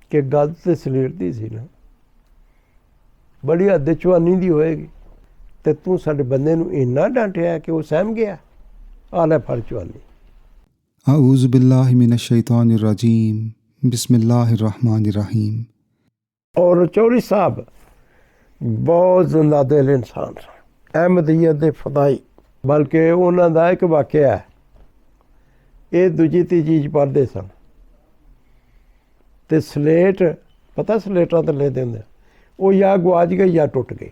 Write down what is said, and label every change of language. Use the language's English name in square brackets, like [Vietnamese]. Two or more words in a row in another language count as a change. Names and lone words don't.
[Punjabi] کہ گل تو سلیر دی سی نا، بڑی حد چوانی دی ہوئے گی، تے تو ساڈے بندے نوں اِنّا ڈانٹیا کہ وو سہم گیا. آلے پھڑ چوانی. [Arabic] أعوذ بالله من الشيطان الرجيم، بسم الله الرحمن الرحيم. [Punjabi] اور چودھری صاحب بہت زندہ دل انسان سن، احمدیت دے فدائی. بلکہ انہاں دا ایک واقعہ ہے، یہ دوجی تیجی چ پڑھدے سن تے سلیٹ، پتہ سلیٹاں تے لیندے ہُندے، وو یا گواچ گئی یا ٹٹ گئی.